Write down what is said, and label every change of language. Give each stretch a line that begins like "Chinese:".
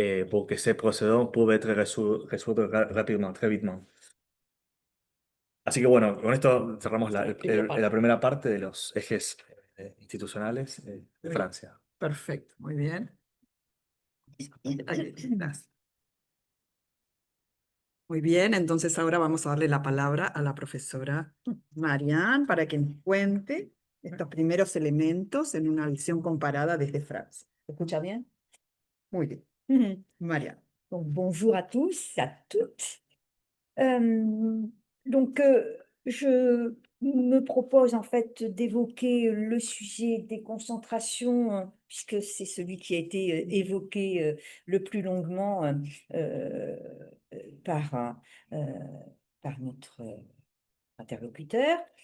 French: Pour que ces procédures puissent être resueltos rapidement, très vite.
Spanish: Así que bueno, con esto cerramos la primera parte de los ejes institucionales de Francia. Perfecto, muy bien. Gracias. Muy bien, entonces ahora vamos a darle la palabra a la profesora Marianne para que nos cuente estos primeros elementos en una visión comparada desde Francia. ¿Se escucha bien? Muy bien. Mhm. Marianne.
French: Donc, bonjour à tous, à toutes. Donc, je me propose en fait d'évoquer le sujet des concentrations, puisque c'est celui qui a été évoqué le plus longuement euh, par, euh, par notre interlocuteur.